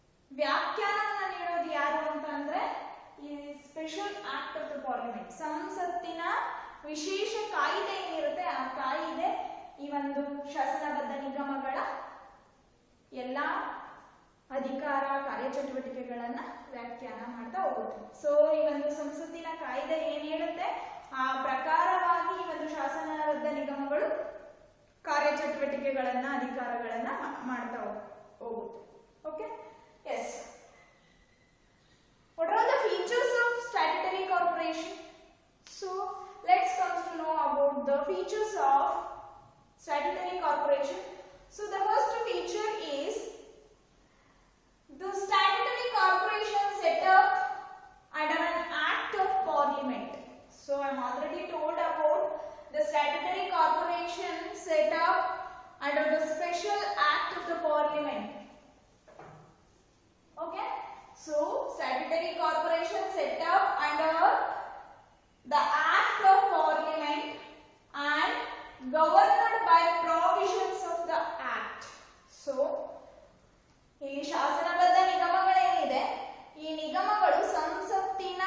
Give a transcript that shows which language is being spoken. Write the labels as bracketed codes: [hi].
[kn] ವ್ಯಾಖ್ಯಾನವನ್ನು ನೀಡೋದು ಯಾರು ಅಂತ ಅಂದ್ರೆ ಈ [en] special act of the parliament, [kn] ಸಂಸತ್ತಿನ ವಿಶೇಷ ಕಾಯ್ದೆ ಏನಿರುತ್ತೆ ಆ ಕಾಯ್ದೆ ಈ ಒಂದು ಶಾಸನಬದ್ಧ ನಿಗಮಗಳ ಎಲ್ಲಾ ಅಧಿಕಾರ ಕಾರ್ಯಚಟುವಟಿಕೆಗಳನ್ನ ವ್ಯಾಖ್ಯಾನ ಮಾಡ್ತಾ ಹೋಗುತ್ತೆ. ಸೊ ಈ ಒಂದು ಸಂಸತ್ತಿನ ಕಾಯ್ದೆ ಏನ್ ಹೇಳುತ್ತೆ ಆ ಪ್ರಕಾರವಾಗಿ ಈ ಒಂದು ಶಾಸನಬದ್ಧ ನಿಗಮಗಳು ಕಾರ್ಯಚಟುವಟಿಕೆಗಳನ್ನ ಅಧಿಕಾರಗಳನ್ನ ಮಾಡ್ತಾ ಹೋಗುತ್ತೆ. Okay, S. [en] What are the features of statutory corporation? So let's come to know about the features of statutory corporation. So the first feature is the statutory corporation set up under an act of parliament. So I am already told about the statutory corporation set up under the special act of the parliament. Okay, so statutory corporation set up under the act of parliament and governed by provisions of the act. [kn] So ಈ ಶಾಸನಬದ್ಧ ನಿಗಮಗಳೇನಿದೆ ಈ ನಿಗಮಗಳು ಸಂಸತ್ತಿನ